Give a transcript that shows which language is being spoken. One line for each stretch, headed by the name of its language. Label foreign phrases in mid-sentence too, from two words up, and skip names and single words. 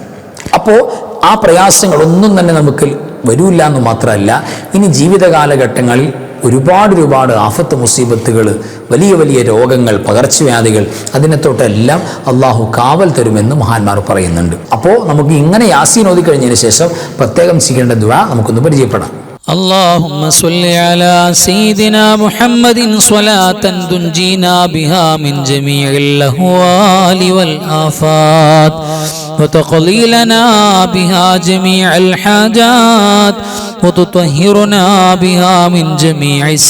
Malayalam: അപ്പോൾ ആ പ്രയാസങ്ങളൊന്നും തന്നെ നമുക്ക് വരില്ല എന്ന് മാത്രമല്ല, ഇനി ജീവിത കാലഘട്ടങ്ങളിൽ ഒരുപാട് ആഫത്ത്, മുസീബത്തുകൾ, വലിയ രോഗങ്ങൾ, പകർച്ചവ്യാധികൾ, അതിനെ തൊട്ടെല്ലാം അള്ളാഹു കാവൽ തരുമെന്ന് മഹാന്മാർ പറയുന്നുണ്ട്. അപ്പോൾ നമുക്ക് ഇങ്ങനെ യാസീൻ ഓതി കഴിഞ്ഞതിന് ശേഷം പ്രത്യേകം ചെയ്യേണ്ട ദുആ നമുക്കൊന്ന് പരിചയപ്പെടാം.
Arabic: اللهم صل على سيدنا محمد صلاة تنجينا بها من جميع الأهوال والآفات وتقضي لنا بها جميع الحاجات وتطهرنا بها من جميع